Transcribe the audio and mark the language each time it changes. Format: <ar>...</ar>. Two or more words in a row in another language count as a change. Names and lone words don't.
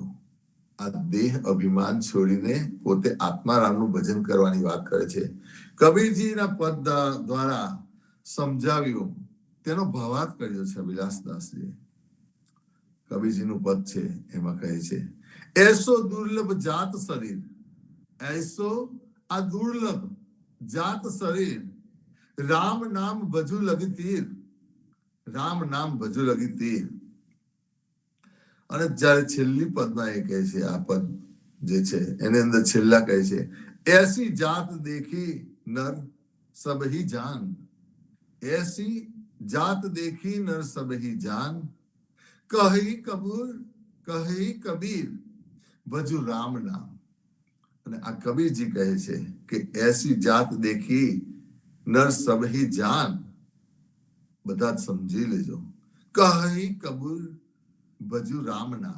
<gu>આ દેહ અભિમાન છોડીને પોતે આત્મારામનું ભજન કરવાની વાત કરે છે. કબીરજીના પદ દ્વારા સમજાવ્યું, તેનો ભાવાર્થ કર્યો છે વિલાસદાસજી. કબીરજીનું પદ છે, એમાં કહે છે,</gu> <hi>ऐसो दुर्लभ जात शरीर, ऐसो आ दुर्लभ जात शरीर, राम नाम भजु लगी तीर, राम नाम भजु लगी तीर.</hi> <gu>અને જ્યારે છેલ્લી પદમાં એ કહે છે, આ પદ જે છે એની અંદર છેલ્લા કહે છે,</gu> <hi>ऐसी जात देखी नर सब ही जान, ऐसी जात देखी नर सब ही जान, कही कबीर भजु राम नाम.</hi> <gu>અને આ કબીરજી કહે છે કે</gu> <hi>ऐसी जात देखी नर सबही जान,</hi> <gu>બધા જ સમજી લેજો,</gu> <hi>कही कबीर भजु राम नाम.</hi>